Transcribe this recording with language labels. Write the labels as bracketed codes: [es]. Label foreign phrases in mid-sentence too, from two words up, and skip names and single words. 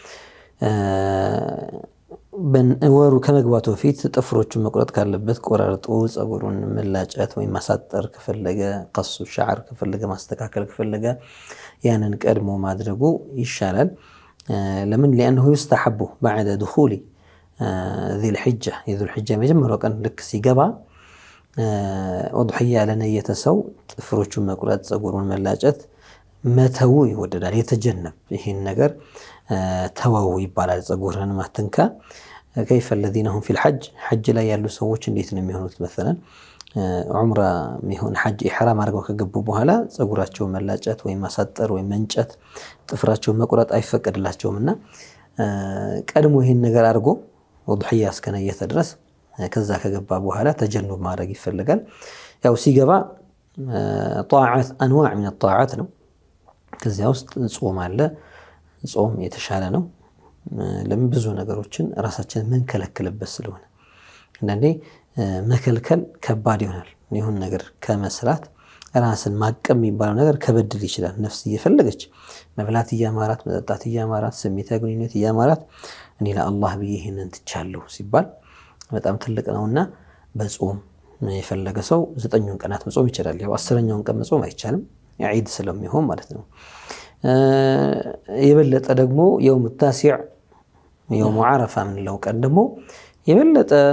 [am] ወሩ ከመግባቱ በፊት ጥፍሮቹን መቁረጥ ካለበት ቆራርጦ ጸጉሩን መላጨት ወይም ማሳጠር ከፈለገ [ar] قص شعر [am] ከፈለገ ማስተካከል ከፈለገ ያንን ቀድሞ ማድረጉ ይሻላል። ለምን? [ar] لأنه يستحب بعد دخول ذي الحجة [am] መጀመሪያው ቀን ልክ ሲገባ ኡድሕያ ለነየተ ሰው ጥፍሮቹን መቁረጥ ጸጉሩን መላጨት መተው ይወደዳል። የተጀነብ ይህን ነገር ተወው ይባላል። ጸጉርን ማትንካ። [ar] كيف الذين هم في الحج [am] حج ላይ ያሉ ሰዎች እንዴት ነው የሚሆኑት? مثلا ዑምራ የሚሆን ሐጅ ኢሕራም አድርገው ከገቡ በኋላ ጸጉራቸውን መላጨት ወይም ማሳጠር ወይም መንጨት ጥፍራቸውን መቁረጥ አይፈቀድላቸውምና ቀድሞ ይህን ነገር አድርጎ ኡድሕያ እስከነየተ ድረስ ከዛ ከገባ በኋላ ተጀኑብ ማድረግ ይፈልጋል። ያው ሲገባ [ar] طاعات أنواع من الطاعات [am] ነው። ከዚያ ውስጥ ጾም አለ። ጾም የተሻለ ነው። ለምን? ብዙ ነገሮችን ራሳችንን መንከለክልበት ስለሆነ አንዳንዴ መከልከል ከባድ ይሆናል። ይሁን ነገር ከመስራት ራስን ማቀም የሚባለው ነገር ከበድል ይችላል። ነፍስ እየፈለገች መብላት እያማራት፣ መጠጣት እያማራት፣ ስሜታዊ ግንኙነት እያማራት እኔ ለአላህ ብዬ ይህንን ትቻለሁ ሲባል በጣም ትልቅ ነውና በጾም የፈለገ ሰው 9 ቀናት መጾም ይችላል። ያው 10ኛውን ቀን መጾም አይቻልም፣ ዒድ ስለሚሆን ማለት ነው። የበለጠ ደግሞ [ar] يوم تاسع يوم عرفة [am] የምንለው ቀን ደግሞ የበለጠ